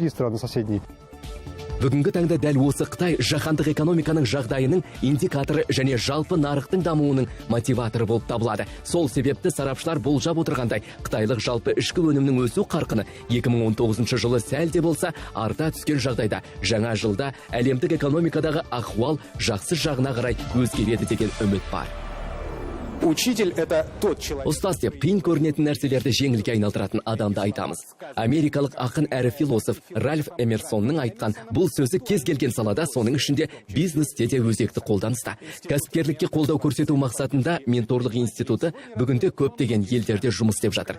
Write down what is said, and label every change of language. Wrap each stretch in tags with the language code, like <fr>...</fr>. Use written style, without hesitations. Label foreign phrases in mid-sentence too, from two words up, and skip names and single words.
<kk>Бүгінгі таңда дәл осы Қытай жаһандық экономиканың жағдайының индикаторы және жалпы нарықтың дамуының мотиваторы болып табылады. Сол себепті сарапшылар болжап отырғандай, қытайлық жалпы ішкі өнімнің өсу қарқыны 2019 жылы сәл де болса арта түскен жағдайда, жаңа жылда әлемдік экономикадағы ахуал жақсы жағына қарай өзгереді деген үміт бар.</kk> <ru>Учитель — это тот человек.</ru> <kk>Ұстаз деп қиын көрінетін нәрселерді жеңілге айналдыратын адамды айтамыз. Америкалық ақын әрі философ Ральф Эмерсонның айтқан бұл сөзі кез келген салада, соның ішінде бизнесте де өзекті қолданыста. Кәсіпкерлікке қолдау көрсету мақсатында менторлық институты бүгінде көптеген елдерде жұмыс істеп жатыр.</kk>